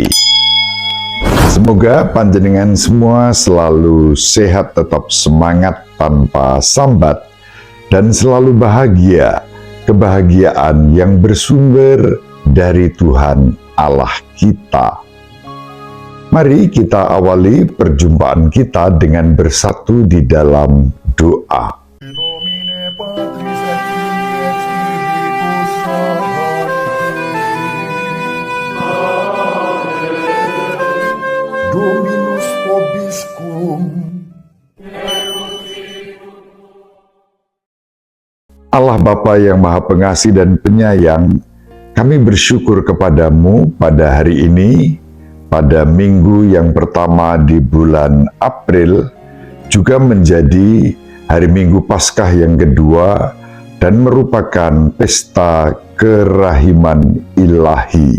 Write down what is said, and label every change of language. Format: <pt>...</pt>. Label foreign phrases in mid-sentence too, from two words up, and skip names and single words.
<id>Semoga panjenengan semua selalu sehat, tetap semangat tanpa sambat, dan selalu bahagia, kebahagiaan yang bersumber dari Tuhan Allah kita. Mari kita awali perjumpaan kita dengan bersatu di dalam doa.</id> <la>Nomine Patris et Filii et Spiritus Sancti. Dominus vobiscum.</la> <id>Allah Bapa yang Maha Pengasih dan Penyayang, kami bersyukur kepadamu pada hari ini, pada minggu yang pertama di bulan April, juga menjadi hari Minggu Paskah yang kedua dan merupakan pesta kerahiman ilahi.</id>